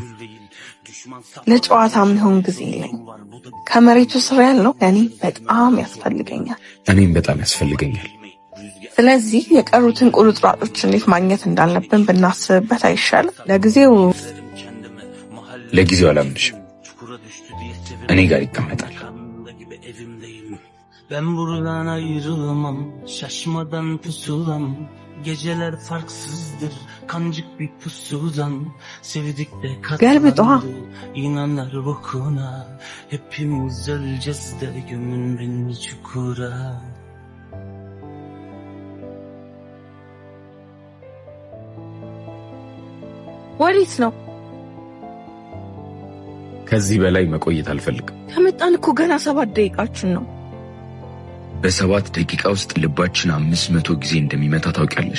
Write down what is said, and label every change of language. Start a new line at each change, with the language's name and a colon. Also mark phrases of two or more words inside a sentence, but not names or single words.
Amharic: ለጨዋታ የሚሆን ጊዜ የለኝ። ከመሬቱ ስር ያለው ለኔ በጣም ያስፈልገኛል። እኔም በጣም ያስፈልገኛል። ስለዚህ የቀሩትን ቁርጥራጮች እንዴት ማግኘት እንዳለብን ብናስብበት አይሻልም? ለጊዜው አላምንሽም። እኔ ጋር ይቀመጣል።
Turkish: Ben buradan ayrılmam, şaşmadan pusulam. Geceler farksızdır, kancık bir pusudan. Sevdik de katlandı, inanlar bokuna. Hepimiz öleceğiz de gömün beni çukura.
Amharic: ወዴት ነው? ከዚህ በላይ መቆየት አልፈልግም። ከመጣን እኮ ገና 7 ደቂቃችን ነው። በ7 ደቂቃ ውስጥ ልባችን 500 ጊዜ እንደሚመታ ታውቂያለሽ?